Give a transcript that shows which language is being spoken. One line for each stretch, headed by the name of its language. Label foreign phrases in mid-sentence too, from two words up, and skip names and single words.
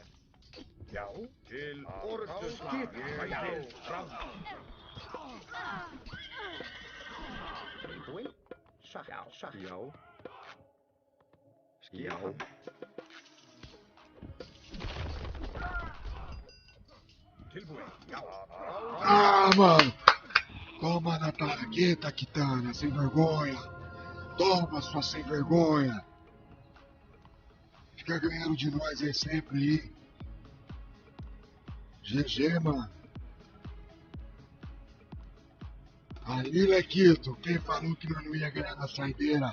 Icelandic: Já. Til orrustuslag. Sætið fram. Tilbúin. Satt. Já. Já. Tilbúin. Já.
Portuguese: Ah, mano! Toma na tarraqueta, Kitana, sem vergonha! Toma, sua sem vergonha! Fica ganhando de nós aí sempre aí. GG, mano. Aí, Lequito, quem falou que nós não ia ganhar na saideira?